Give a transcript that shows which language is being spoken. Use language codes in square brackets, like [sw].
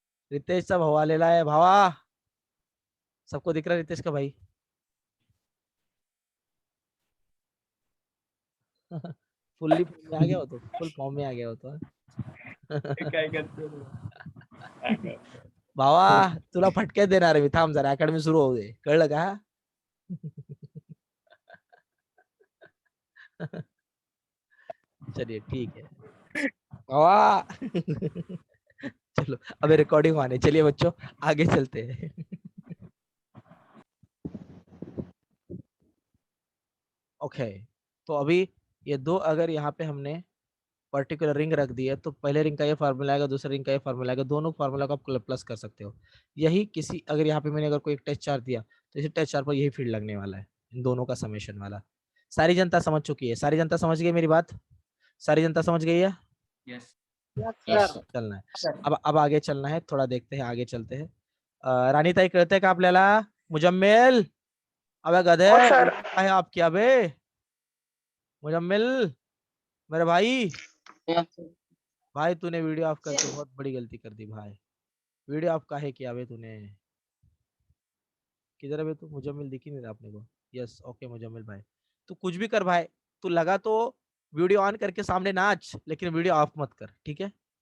[mr] रितेशचा भाऊ आलेला आहे भावा, [hi] सबको दिख रहा है रितेश का भाई? फुल्ली फॉर्म में आ गया हो तो, फुल फॉर्म में आ गया हो तो. [mr] काय करतो भावा तुला फटके देणार आहे मी, थांब जरा अकॅडमी सुरू होऊ दे, कळलं का? [hi] चलिए ठीक है भावा. चलो अबे रिकॉर्डिंग आने, चलिए बच्चों आगे चलते हैं. ओके तो अभी ये दो अगर यहाँ पे हमने पर्टिकुलर रिंग रख दी है तो पहले रिंग का ये फार्मूला आएगा, दूसरे रिंग का ये फार्मूला आएगा, दोनों फार्मूला को आप प्लस कर सकते हो. यही किसी अगर यहाँ पे मैंने अगर कोई एक टेस्ट चार्ज दिया तो इसी टेस्ट चार्ज पर यही फील्ड लगने वाला है, इन दोनों का समेशन वाला. सारी जनता समझ चुकी है? सारी जनता समझ गई मेरी बात? सारी जनता समझ गई है? [en] Yes Yes, sir. [hi] चलना है अब आगे चलना है, थोड़ा देखते हैं, आगे चलते हैं. [mr] रानी ताई कळतंय का आपल्याला? [hi] मुजम्मिल अबे गधे [mr] हो सर. [hi] आहे आपकी, अबे मुजम्मिल मेरे भाई, [en] Yes. [hi] भाई तूने वीडियो ऑफ करके बहुत बड़ी गलती कर दी भाई. वीडियो ऑफ काहे किया बे तूने? किधर है बे तू? मुजम्मिल दिख ही नहीं रहा अपने को. यस ओके मुजम्मिल भाई, तू कुछ भी कर भाई, तू लगा तो वीडियो ऑन करके सामने नाच लेकिन वीडियो ऑफ मत कर, ठीक है?